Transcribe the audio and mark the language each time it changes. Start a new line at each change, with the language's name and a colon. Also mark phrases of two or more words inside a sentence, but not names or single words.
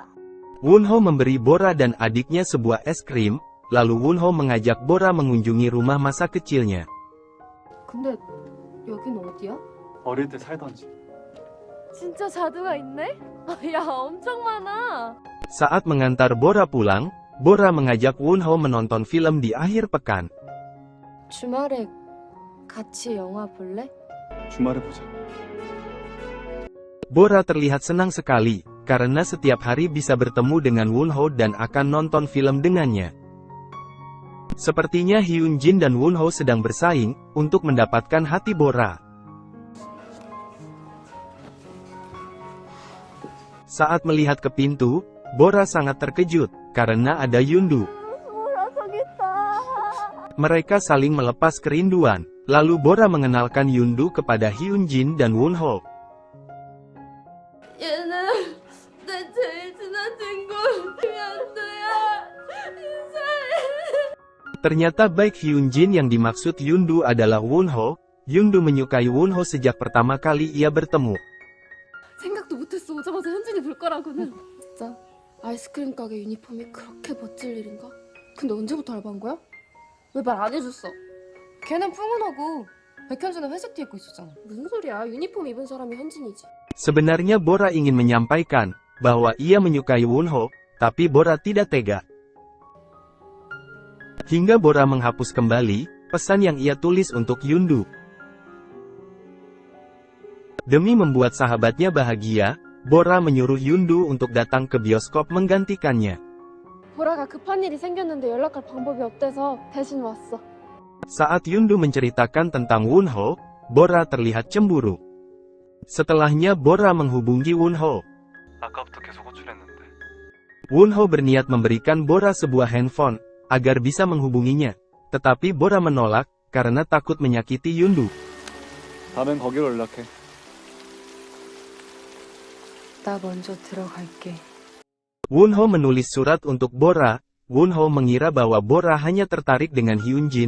Indonesian: Wonho memberi Bora dan adiknya sebuah es krim, lalu Wonho mengajak Bora mengunjungi rumah masa kecilnya.
Korean: 근데 여긴 어디야? 어릴 때 살던 집. 진짜 자두가 있네? 야, 엄청 많아.
Indonesian: Saat mengantar Bora pulang, Bora mengajak Wonho menonton film di akhir pekan.
Korean: 주말에 같이 영화 볼래? 주말에 보자.
Indonesian: Bora terlihat senang sekali, karena setiap hari bisa bertemu dengan Wonho dan akan nonton film dengannya. Sepertinya Hyunjin dan Wonho sedang bersaing, untuk mendapatkan hati Bora. Saat melihat ke pintu, Bora sangat terkejut, karena ada Yundu. Mereka saling melepas kerinduan, lalu Bora mengenalkan Yundu kepada Hyunjin dan Wonho.
Korean: 얘는 내 제일 친한 친구 연두야. 인사해.
Indonesian: Ternyata baik Hyunjin yang dimaksud Yundu adalah Wonho. Yundu menyukai Wonho sejak pertama kali ia bertemu.
Korean: 생각도 못했어. 오자마자 현진이 볼 거라고는. 진짜 아이스크림 가게 유니폼이 그렇게 멋질 일인가? 근데 언제부터 알바한 거야? 왜 말 안 해줬어? 걔는 풍은하고 백현진은 회색 티 입고 있었잖아. 무슨 소리야? 유니폼 입은 사람이 현진이지.
Indonesian: Sebenarnya Bora ingin menyampaikan bahwa ia menyukai Wonho, tapi Bora tidak tega. Hingga Bora menghapus kembali pesan yang ia tulis untuk Yundu. Demi membuat sahabatnya bahagia, Bora menyuruh Yundu untuk datang ke bioskop menggantikannya.
Korean: 보라가 급한 일이 생겼는데 연락할 방법이 없대서 대신 왔어.
Indonesian: Saat Yundu menceritakan tentang Wonho, Bora terlihat cemburu. Setelahnya Bora menghubungi Wonho.
Korean: 아까부터 계속 호출했는데.
Indonesian: Wonho berniat memberikan Bora sebuah handphone, agar bisa menghubunginya. Tetapi Bora menolak, karena takut menyakiti Yundu.
Korean: 다음엔 거기로 연락해. 나 먼저 들어갈게.
Indonesian: Wonho menulis surat untuk Bora. Wonho mengira bahwa Bora hanya tertarik dengan Hyunjin.